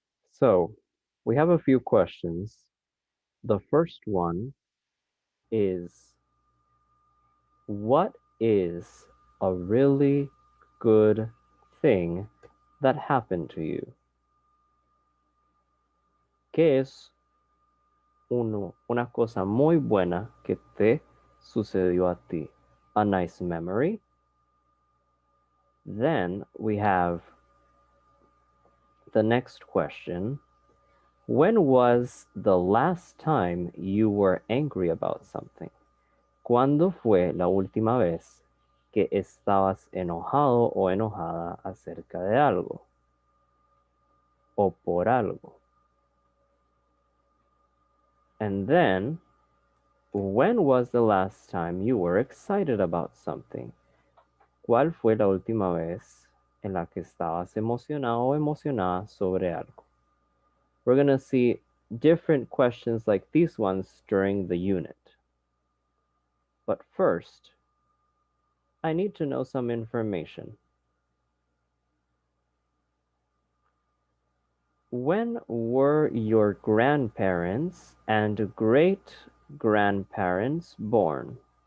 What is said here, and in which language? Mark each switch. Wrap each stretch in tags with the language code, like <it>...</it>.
<en>So, we have a few questions. The first one is, what is a really good thing that happened to you?</en> <es>¿Qué es una cosa muy buena que te sucedió a ti?</es> <en>A nice memory. Then we have the next question. When was the last time you were angry about something?</en> <es>¿Cuándo fue la última vez que estabas enojado o enojada acerca de algo? O por algo.</es> <en>And then, when was the last time you were excited about something?</en> <es>¿Cuál fue la última vez en la que estabas emocionado o emocionada sobre algo?</es> <en>We're going to see different questions like these ones during the unit. But first, I need to know some information. When were your grandparents and great-grandparents born?</en>